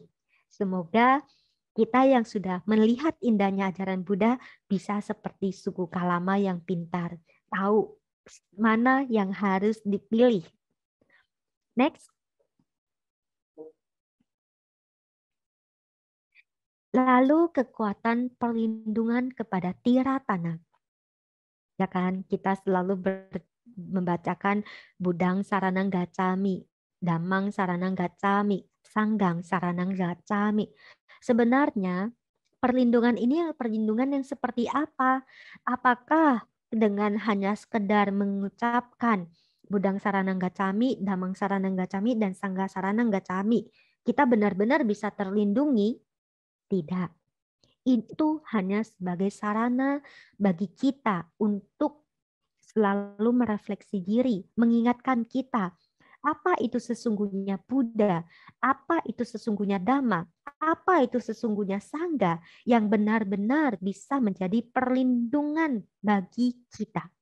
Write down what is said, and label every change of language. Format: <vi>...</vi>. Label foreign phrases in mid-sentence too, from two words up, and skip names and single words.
<id>Semoga kita yang sudah melihat indahnya ajaran Buddha bisa seperti suku Kalama yang pintar, tahu mana yang harus dipilih. Next. Lalu kekuatan perlindungan kepada tiratana. Ya kan, kita selalu membacakan</id> <pi>Budang Saranang Gacami, Damang Saranang Gacami, Sanggang Saranang Gacami.</pi> <id>Sebenarnya perlindungan ini perlindungan yang seperti apa? Apakah dengan hanya sekedar mengucapkan</id> <pi>Budang Saranang Gacami, Damang Saranang Gacami,</pi> <id>dan</id> <pi>Sangga Saranang Gacami,</pi> <id>kita benar-benar bisa terlindungi? Tidak. Itu hanya sebagai sarana bagi kita untuk selalu merefleksi diri, mengingatkan kita, apa itu sesungguhnya Buddha, apa itu sesungguhnya Dhamma, apa itu sesungguhnya Sangha yang benar-benar bisa menjadi perlindungan bagi kita.</id>